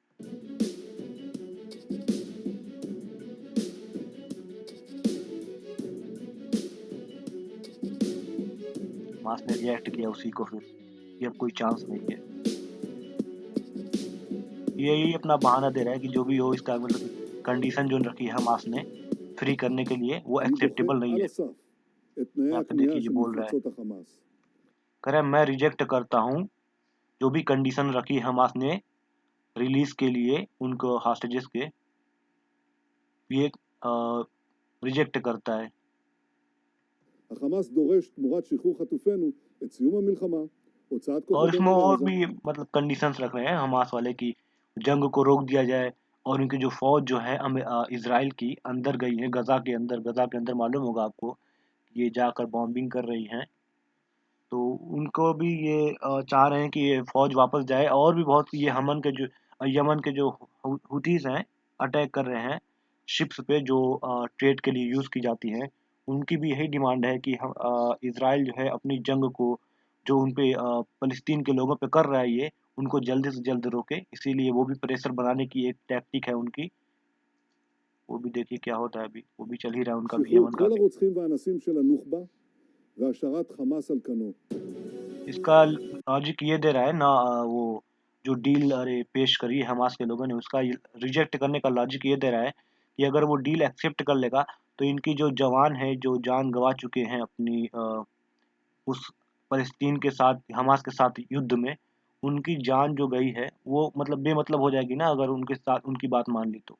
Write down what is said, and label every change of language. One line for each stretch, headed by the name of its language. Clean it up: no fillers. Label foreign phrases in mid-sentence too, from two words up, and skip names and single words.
Hindi: हमास ने रिएक्ट किया उसी को फिर, कि अब कोई चांस नहीं है। ये यही अपना बहाना दे रहा है कि जो भी हो, इसका मतलब कंडीशन जो रखी है हमास ने फ्री करने के लिए, वो
Hebrew: אני דוחה
Hindi: एक्सेप्टेबल नहीं
Hebrew: על
Hindi: है।
Hebrew: הסף את תנאי
Hindi: यहाँ पे
Hebrew: הכניעה
Hindi: देखिए ये
Hebrew: של
Hindi: बोल रहा है,
Hebrew: מפלצות החמאס.
Hindi: कह रहा है मैं रिजेक्ट करता हूँ जो भी कंडीशन रखी है हमास ने रिलीज के लिए उनको हॉस्टेजेस के, ये रिजेक्ट करता है।
Hebrew: החמאס דורש תמורת שחרור חטופינו את סיום המלחמה, הוצאת
Hindi: और इसमें
Hebrew: כוחותינו
Hindi: और
Hebrew: מעזה,
Hindi: भी मतलब कंडीशंस रख रहे हैं हमास वाले की जंग को रोक दिया जाए, और उनकी जो फौज जो है इसराइल की अंदर गई है, गजा के अंदर मालूम होगा आपको, ये जाकर बॉम्बिंग कर रही हैं। तो उनको भी ये चाह रहे हैं कि ये फौज वापस जाए। और भी बहुत ये यमन के जो हुतीस हैं, अटैक कर रहे हैं शिप्स पे जो ट्रेड के लिए यूज़ की जाती हैं। उनकी भी यही डिमांड है कि इसराइल जो है अपनी जंग को, जो उन पे फलस्तीन के लोगों पे कर रहा है ये, उनको जल्द से जल्द रोके। इसीलिए वो भी प्रेशर बनाने की एक टैक्टिक है उनकी। वो भी देखिए क्या होता है, अभी वो भी चल ही रहा है उनका भी,
Hebrew: שחרור
Hindi: यमन का
Hebrew: כל
Hindi: भी।
Hebrew: הרוצחים והאנסים של הנוח'בה והשארת חמאס על כנו.
Hindi: इसका लॉजिक ये दे रहा है ना, वो जो डील पेश करी है हमास के लोगों ने, उसका रिजेक्ट करने का लॉजिक ये दे रहा है कि अगर वो डील एक्सेप्ट कर लेगा तो इनकी जो जवान है, जो जान गंवा चुके हैं अपनी उस फ़लस्तीन के साथ, हमास के साथ युद्ध में, उनकी जान जो गई है वो मतलब बेमतलब हो जाएगी ना अगर उनके साथ उनकी बात मान ली तो।